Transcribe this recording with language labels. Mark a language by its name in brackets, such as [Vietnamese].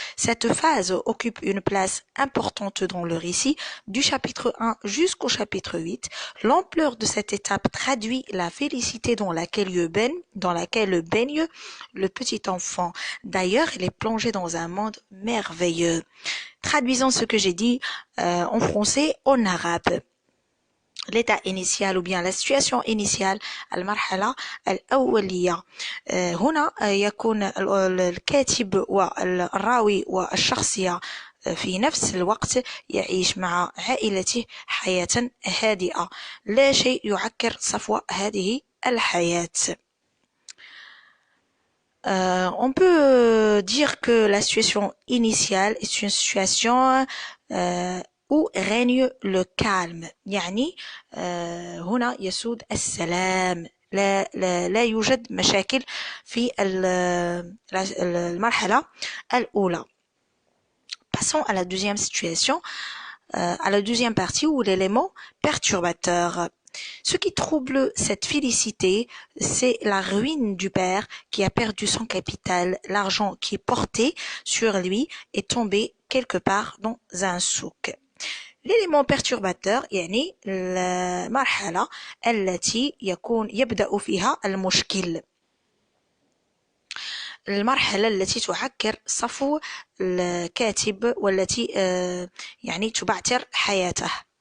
[French] Cette phase occupe une place importante dans le récit, du chapitre 1 jusqu'au chapitre 8. L'ampleur de cette étape traduit la félicité dans laquelle baigne le petit enfant. D'ailleurs, il est plongé dans un monde merveilleux. Traduisons ce que j'ai dit en français en arabe. l'état initial ou bien la situation initiale [Arabic] المرحلة الأولية هنا يكون الكاتب والراوي والشخصية في نفس الوقت يعيش مع عائلته حياة هادئة لا شيء يعكر صفو هذه الحياة. [French] On peut dire que la situation initiale est une situation où règne le calme [Arabic] يعني هنا يسود السلام لا يوجد مشاكل في المرحلة الأولى. [French] Passons à la deuxième situation, à la deuxième partie où l'élément perturbateur. Ce qui trouble cette félicité, c'est la ruine du père qui a perdu son capital, l'argent qui est porté sur lui est tombé quelque part dans un souk. [Arabic] L'élément perturbateur يعني المرحلة التي يبدأ فيها المشكل. المرحلة التي تعكر صفو الكاتب والتي يعني تبعثر حياته.